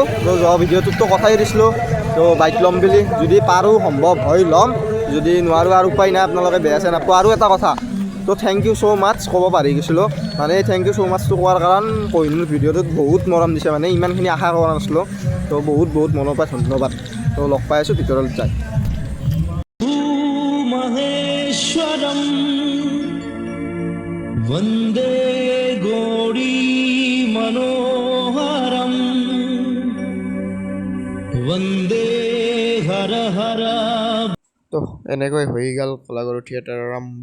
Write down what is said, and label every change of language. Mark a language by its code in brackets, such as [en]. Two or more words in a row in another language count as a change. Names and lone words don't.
[as] তো যোৱা ভিডিঅ'টোততো কথাই দিছিলোঁ, তো বাইক ল'ম বুলি, যদি পাৰোঁ সম্ভৱ হয় ল'ম, যদি নোৱাৰোঁ আৰু উপায় নাই, আপোনালোকে বেয়া চেয়া নাপাব। আৰু এটা কথা, তো [en] thank you so much [as] ক'ব পাহৰি গৈছিলোঁ। মানে থেংক ইউ ছ' মাছটো কোৱাৰ কাৰণ কহিনুৰ ভিডিঅ'টোত বহুত মৰম দিছে, মানে ইমানখিনি আশা কৰা নাছিলোঁ। তো বহুত বহুত মনৰ পৰা ধন্যবাদ। তো লগ পাই আছোঁ ভিতৰলৈ যায়। [sa] महेश्वरम वंदे गौरी मनोहरम वंदे हर हर। [as] তো এনেকৈ হৈ গ'ল কলাগুৰু থিয়েটাৰ আৰম্ভ।